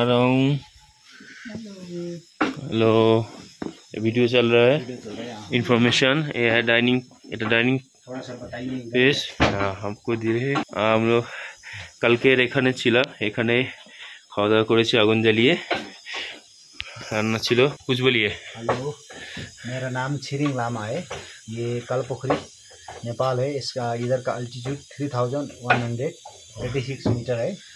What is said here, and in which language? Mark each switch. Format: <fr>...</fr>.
<hi>Hello, video चल रहा है, इंफॉर्मेशन। ये है डाइनिंग,</hi> <bn>এটা ডাইনিং স্পেস</bn> <hi>हमको दिए। हम लोग</hi> <bn>কালকের এখানে ছিলাম, এখানে খাওয়া দাওয়া করেছি আগুন জ্বালিয়ে, রান্না ছিল।</bn> <hi>कुछ बोलिए। हेलो, मेरा नाम छिरिंग लामा है। ये कालीपुखरी नेपाल है। इसका इधर का अल्टीट्यूड 3186 मीटर है।</hi>